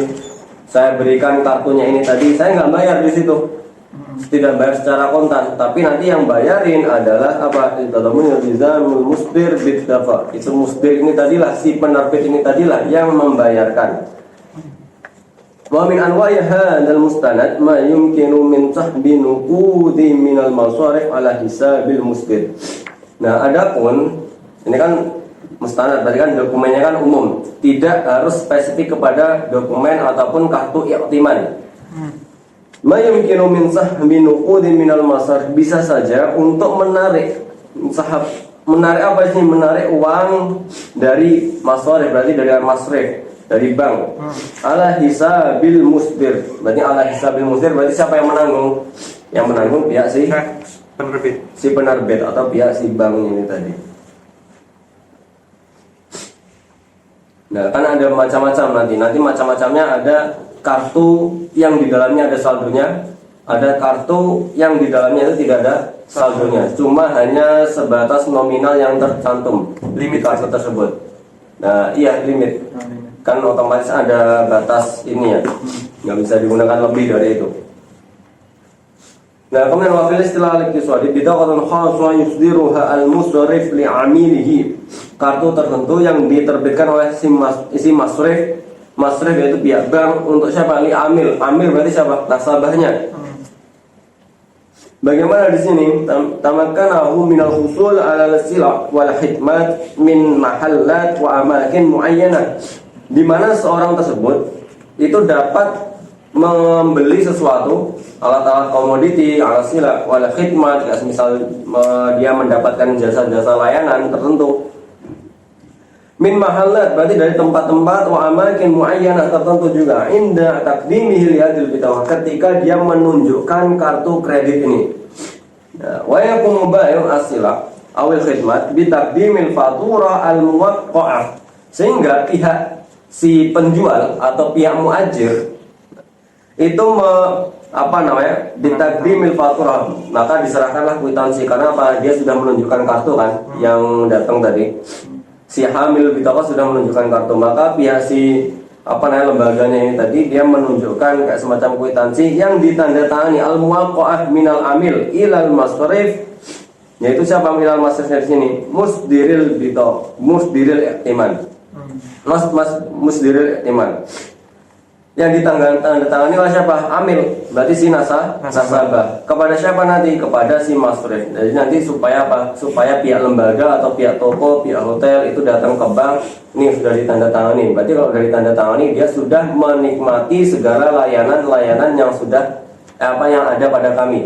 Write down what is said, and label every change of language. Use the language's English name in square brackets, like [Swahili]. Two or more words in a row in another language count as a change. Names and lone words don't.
[Indonesian] Saya berikan kartunya ini tadi, saya nggak bayar di situ, tidak bayar secara kontan, tapi nanti yang bayarin adalah apa? [Arabic] مصدر بالدفع. [Indonesian] Itu musdir ini tadilah, si penerbit ini tadilah yang membayarkan. [Arabic] ومن أنواع هذا المستند ما يمكن من سحب النقود من المصارف على حساب المصدر. [Indonesian] Nah, adapun ini kan mustanad, berarti kan dokumennya kan umum, tidak harus spesifik kepada dokumen ataupun kartu i'timan. [Arabic] ما يمكن من سحب النقود من المصارف, [Indonesian] bisa saja untuk menarik apa sih? Menarik uang dari masarif, berarti dari masrif, dari bank. [Arabic] على حساب المصدر. Berarti على حساب المصدر [Indonesian] berarti siapa yang menanggung? Yang menanggung pihak si penerbit atau pihak si bank ini tadi. Nah, kan ada macam-macam nanti macam-macamnya. Ada kartu yang di dalamnya ada saldonya, ada kartu yang di dalamnya itu tidak ada saldonya, cuma hanya sebatas nominal yang tercantum limit kartu tersebut. Nah, iya, limit. Kan otomatis ada batas ini ya, nggak bisa digunakan lebih dari itu. Nah, kemudian [Arabic] وفي الاصطلاح الاقتصادي بطاقة خاصة يصدرها المصرف لعامله. [Indonesian] Kartu tertentu yang diterbitkan oleh si masrif yaitu pihak bank untuk siapa? Li'amil. Amil berarti siapa? Nasabahnya. Bagaimana di sini? [Arabic] تمكنه من الحصول على السلع والخدمات من محلات وأماكن معينة. [Indonesian] Di mana seorang tersebut itu dapat membeli sesuatu, alat-alat komoditi, alat-alat [Arabic] والخدمات, [Indonesian] misal dia mendapatkan jasa-jasa layanan tertentu. [Arabic] من محلات [Indonesian] berarti dari tempat-tempat, [Arabic] وأماكن معينة [Indonesian] tertentu juga. [Arabic] عند تقديمه لهذه البطاقة, [Indonesian] ketika dia menunjukkan kartu kredit ini. [Arabic] ويقوم بيع السلع أو الخدمات بتقديم الفاتورة الموقعة, [Indonesian] sehingga pihak si penjual atau pihak muajir itu ditaqdimil fatura, maka diserahkanlah kwitansi. Karena apa? Dia sudah menunjukkan kartu kan, yang datang tadi. Si [Arabic] حامل بطاقة [Indonesian] sudah menunjukkan kartu, maka pihak si lembaganya ini tadi dia menunjukkan kayak semacam kwitansi yang ditandatangani [Arabic] الموقعة من العامل إلى المصرف, [Indonesian] yaitu siapa ilal masrifnya di sini? [Arabic] مصدر الائتمان. مصدر الائتمان. [Indonesian] Yang ditandatangani oleh siapa? Amil, berarti si nasabah. Kepada siapa nanti? Kepada si masrif. Jadi nanti supaya apa? Supaya pihak lembaga atau pihak toko, pihak hotel itu datang ke bank, ini sudah ditandatangani. Berarti kalau sudah ditandatangani, dia sudah menikmati segala layanan-layanan yang sudah yang ada pada kami.